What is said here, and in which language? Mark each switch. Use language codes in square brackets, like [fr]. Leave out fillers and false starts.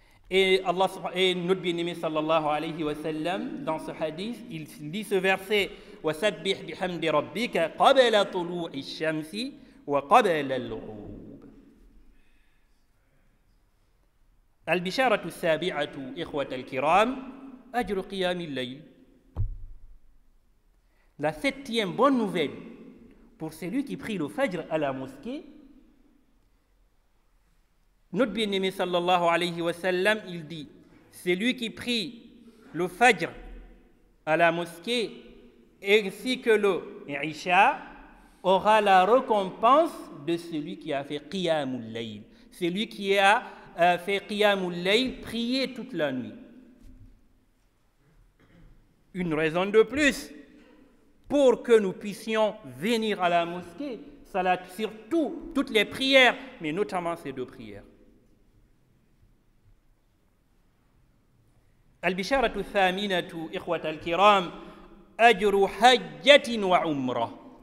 [fr] Et notre bien-aimé sallallahu alayhi wa sallam, dans ce hadith, il lit ce verset [ar] وَسَبِّحْ بِحَمْدِ رَبِّكَ قَبْلَ طُلُوعِ الشَّمْسِ وَقَبْلَ الْغُرُوبِ. البشارة السابعة إخوة الكرام أجر قيام الليل. [fr] La septième bonne nouvelle pour celui qui prie le Fajr à la mosquée, notre bien-aimé sallallahu alayhi wa sallam, il dit, celui qui prie le Fajr à la mosquée ainsi que le Isha aura la récompense de celui qui a fait Qiyamul Layl, celui qui a fait Qiyamul Layl, prier toute la nuit. Une raison de plus pour que nous puissions venir à la mosquée, salat surtout toutes les prières, mais notamment ces deux prières. [ar] البشارة الثامنة إخوة الكرام أجر حجة وعمرة.